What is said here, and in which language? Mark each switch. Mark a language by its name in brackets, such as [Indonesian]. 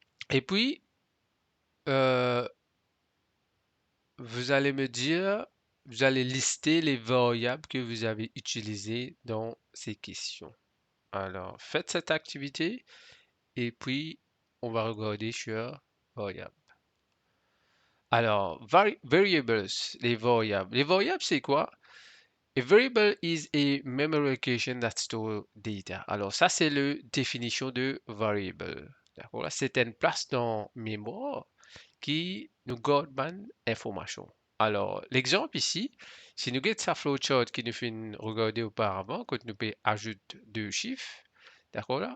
[French] Et puis, euh, vous allez me dire, vous allez lister les variables que vous avez utilisées dans ces questions. Alors, faites cette activité et puis on va regarder sur variables. Alors, variables, les variables. Les variables, c'est quoi? [English] A variable is a memory location that store data. [French] Alors, ça, c'est la définition de variable. D'accord? C'est une place dans mémoire qui nous garde une information. Alors, l'exemple ici, si nous avons sa flowchart qui nous fait regarder auparavant, quand nous pouvons ajouter deux chiffres, d'accord là?